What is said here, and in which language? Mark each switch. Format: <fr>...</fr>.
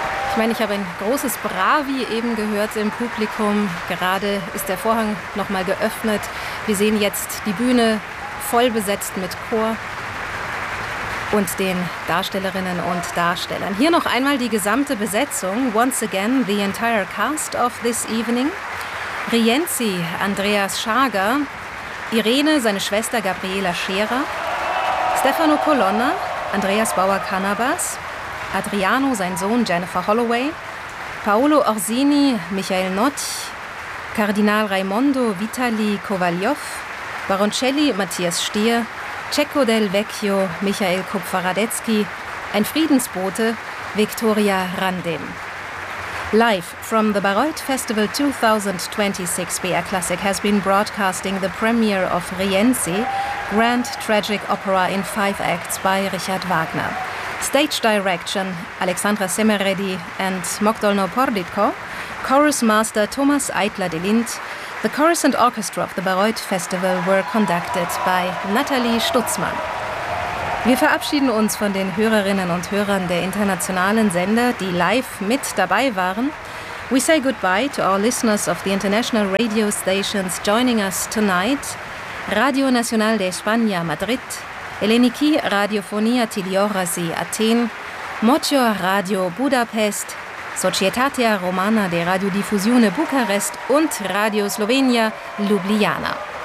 <de>Ich meine, ich habe ein großes Bravi eben gehört im Publikum. Gerade ist der Vorhang nochmal geöffnet. Wir sehen jetzt die Bühne voll besetzt mit Chor und den Darstellerinnen und Darstellern. Hier noch einmal die gesamte Besetzung.</de> <en>Once again, the entire cast of this evening.</en> <de>Rienzi, Andreas Schager. Irene, seine Schwester Gabriela Scherer. Stefano Colonna, Andreas Bauer Cannabas. Adriano, sein Sohn Jennifer Holloway. Paolo Orsini, Michael Notch. Kardinal Raimondo, Vitali Kovaljov. Baroncelli, Matthias Stier. Cecco del Vecchio, Michael Kupfer-Radetzky, ein Friedensbote, Victoria Randem.</de> <en>Live from the Bayreuth Festival 2026, BR Classic has been broadcasting the premiere of Rienzi, Grand Tragic Opera in 5 Acts by Richard Wagner. Stage Direction, Alexandra Semeredi and Mogdolno Porditko, Chorus Master Thomas Eitler-Delint. The chorus and orchestra of the Bayreuth Festival were conducted by Nathalie Stutzmann.</en> <de>Wir verabschieden uns von den Hörerinnen und Hörern der internationalen Sender, die live mit dabei waren.</de> <en>We say goodbye to our listeners of the international radio stations joining us tonight.</en> <de>Radio Nacional de España, Madrid. Eleniki Radiofonia Tiliorasi, Athen. Mocior Radio, Budapest. Societatea Romana de Radiodiffusione Bucharest und Radio Slovenia Ljubljana.</de>